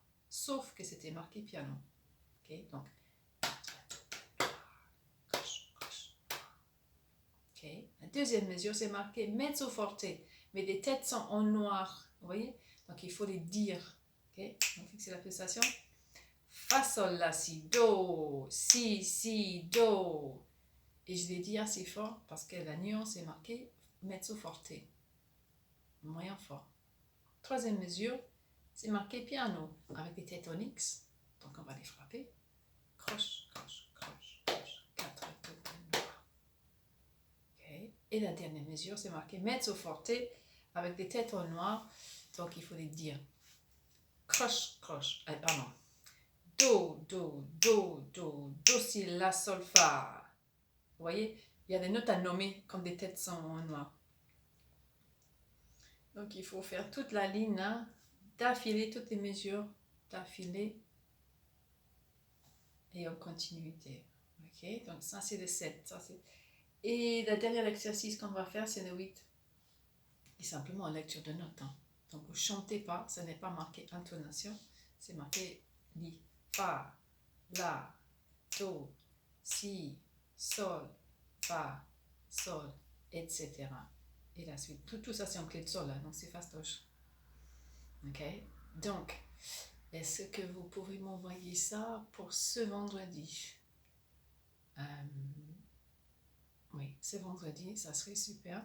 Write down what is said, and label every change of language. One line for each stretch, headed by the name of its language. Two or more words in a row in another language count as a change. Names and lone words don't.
French: Sauf que c'était marqué piano. Ok, donc, croche, croche, noir. Ok, la deuxième mesure, c'est marqué
Italian: mezzo forte.
French: Mais les têtes sont en noir. Vous voyez? Donc, il faut les dire. Ok, donc, fixer la pulsation. Fa, sol, la, si, do. Si, si, do. Et je l'ai dit assez fort parce que la nuance est marquée
Italian: mezzo forte.
French: Moyen fort. Troisième mesure, c'est marqué piano avec des têtes en X. Donc on va les frapper. Croche, croche, croche, croche. 4 degrés noirs. Okay. Et la dernière mesure, c'est marqué
Italian: mezzo forte
French: avec des têtes en noir. Donc il faut les dire. Croche, croche. Pardon. Do, do, do, do, do, si, la, sol, fa. Vous voyez, il y a des notes à nommer quand des têtes sont en noir. Donc il faut faire toute la ligne là, d'affilée, toutes les mesures d'affilée et en continuité. Ok, donc ça c'est le 7. Ça, c'est... Et le dernier exercice qu'on va faire, c'est le 8. Et simplement en lecture de notes. Hein. Donc vous ne chantez pas, ce n'est pas marqué intonation, c'est marqué li, fa, la, do, si, sol, fa, sol, etc. Et la suite. Tout ça c'est en clé de sol, là, donc c'est fastoche. Ok, donc, est-ce que vous pouvez m'envoyer ça pour ce vendredi? Oui, ce vendredi, ça serait super.